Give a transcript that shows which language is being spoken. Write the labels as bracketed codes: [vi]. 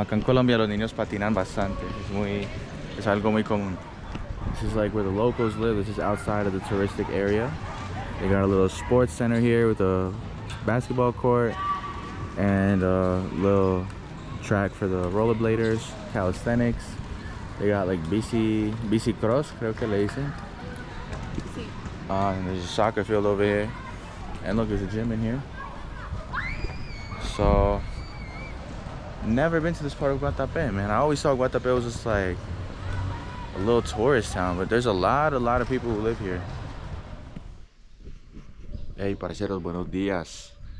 [es] Acá en Colombia los niños patinan bastante. Es algo muy común. [en] This is like where the locals live. This is outside of the touristic area. They got a little sports center here with a basketball court and a little track for the rollerbladers, calisthenics. They got like bici cross, [es] creo que le dicen. Sí. [en] And there's a soccer field over here. And look, there's a gym in here. So, never been to this part of Guatapé, man. I always thought Guatapé was just like a little tourist town, but there's a lot of people who live here. [es] Hey, parceros, buenos días.